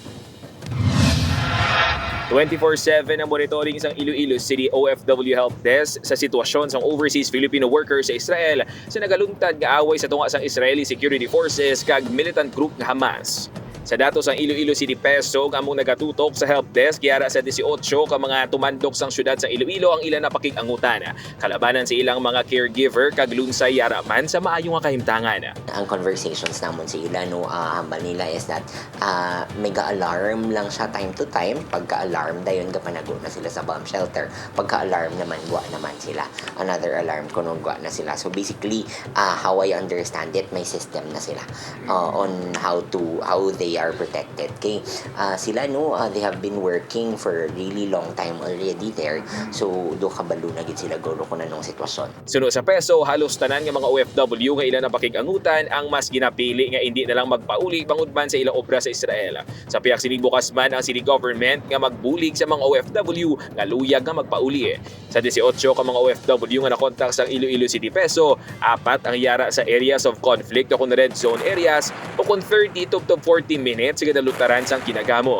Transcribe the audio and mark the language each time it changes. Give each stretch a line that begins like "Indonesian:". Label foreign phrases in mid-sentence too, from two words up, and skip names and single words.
Hiligaynon: 24/7 ang monitoring isang Iloilo City OFW Help Desk sa sitwasyon ng
English: overseas Filipino workers
Hiligaynon: sa Israel sa nagaluntad nga away sa tunga sang Israeli Security Forces kag
English: militant group
Hiligaynon: nga Hamas. Sa datos ang Iloilo City PESOG among nagatutok sa
English: help desk
Hiligaynon: yara sa 18 ka mga tumandok sang syudad sa Iloilo ang ilan na pakig-angutan. Kalabanan sa ilang mga caregiver kag lunsay yara man sa maayong nga kahimtangan. Ang conversations namon sa ila hambal nila
English: is that
Hiligaynon: mega-alarm lang siya
English: time to time.
Hiligaynon: Pagka-alarm dayon kapanago na sila sa
English: bomb shelter.
Hiligaynon: Pagka-alarm naman gwa naman sila.
English: Another alarm
Hiligaynon: kuno gwa na sila.
English: So basically how I understand it,
Hiligaynon: may system na sila
English: on how they are protected. Okay? Sila they have been working for a really long time already there.
Hiligaynon: So do kabalo na gid sila guro ko na nung sitwasyon. Suno sa PESO, halos tanan nga mga OFW nga ilan na pakig-angutan ang mas ginapili nga hindi na lang magpauli bangod man sa ilang obra sa Israel. Sa piyak sining bukas man ang
English: city government
Hiligaynon: nga magbulig sa mga OFW nga luyag nga magpauli. Sa 18 ka mga OFW nga nakontak sa Iloilo City PESO, 4 ang yara sa
English: areas of conflict
Hiligaynon: o kung
English: red zone areas
Hiligaynon: o kung 30 to 40 minutes sa gadalutaran sang kinagamo.